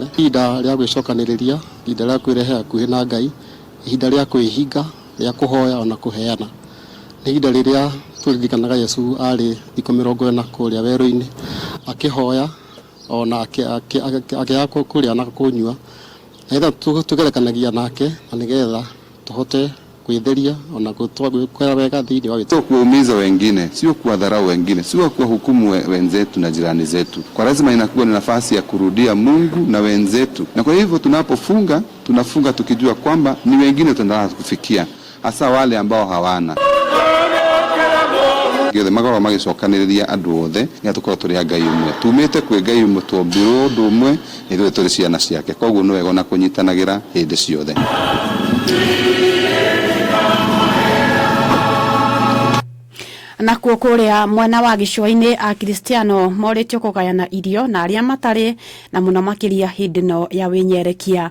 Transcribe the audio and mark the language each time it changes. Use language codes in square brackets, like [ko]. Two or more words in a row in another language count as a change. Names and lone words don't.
[ki] Ihinda rĩa gwĩcokanĩrĩria, ihinda rĩa kwĩrehe hakuhĩ na Ngai, ihinda rĩa kwĩhinga, rĩa kũhoya ona kũheana. Nĩ ihinda rĩrĩa tũririkanaga Yesu arĩ thikũ 40 kũrĩa werũ-inĩ akĩhoya ona akĩaga kũrĩa na kũnyua. Nĩgetha tũgerekanagia nake na nĩgetha tuhote kuidheria ona kutoa wega dhidi wa [sw] sio kuumiza wengine, sio kuwadharau wengine, sio kuwahukumu wenzetu na jirani zetu. Kwa lazima inakuwa ni nafasi ya kurudia Mungu na wenzetu. Na kwa hivyo tunapofunga, tunafunga tukijua kwamba ni wengine tunataka kufikia, hasa wale ambao hawana. [ki] Gĩothe magoro magicokanĩrĩria andũ othe nĩ tũkorwo tũrĩ Ngai ũmwe. Tumĩte kwĩ Ngai ũmwe tũmbirwo ũndũ ũmwe nĩ tũrĩ tũrĩ ciana ciake. Koguo nĩ wega na kũnyitanagĩra hĩndĩ ciothe. Na kuokorea mwena wa gĩcũa-inĩ Akristiano moretio kũgayana irio na arĩa matarĩ na mũno makĩria hĩndĩ no ya wĩnyerekia.